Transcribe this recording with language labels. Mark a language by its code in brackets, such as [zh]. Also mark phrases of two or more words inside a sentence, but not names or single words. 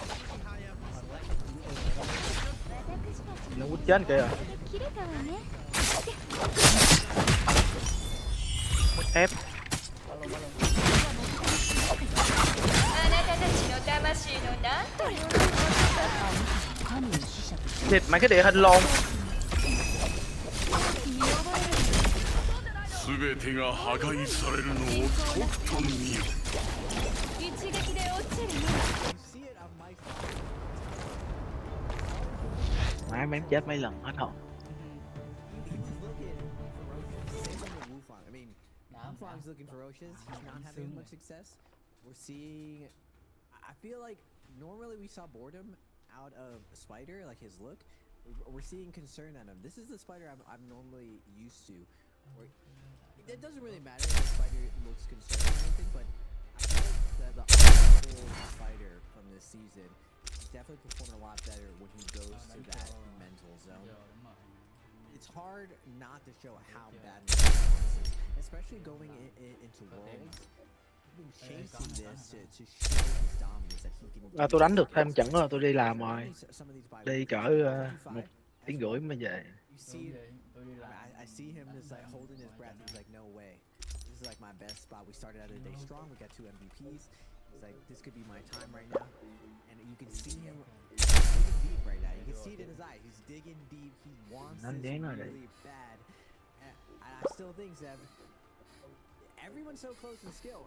[vi] Nó quýt chết kìa rồi. Ép. Thịt mấy cái địa hình lồn. [ja] 全てが破壊されるのをとくと見よ。 [vi] Má mém chết mấy lần hết hồn. [en] Wufang's looking ferocious. He's not having much success. We're seeing. I feel like normally we saw boredom out of Spider, like his look. We're seeing concern out of him. This is the Spider I'm normally used to. It doesn't really matter if the Spider looks concerned or anything, but I feel like the whole Spider from this season definitely performed a lot better when he goes to that mental zone. It's hard not to show how bad this is, especially going into Worlds. Been chasing this to show his dominance that he can. [vi] Tôi đánh được thêm trận rồi, tôi đi làm rồi. Đi cỡ 1 tiếng rưỡi mới về. [en] I see him just like holding his breath. He's like, no way. This is like my best spot. We started out the day strong. We got 2 MVPs. He's like, this could be my time right now. And you can see him digging deep right now. You can see it in his eyes. He's digging deep. He wants this really bad. And I still think that everyone's so close in skill.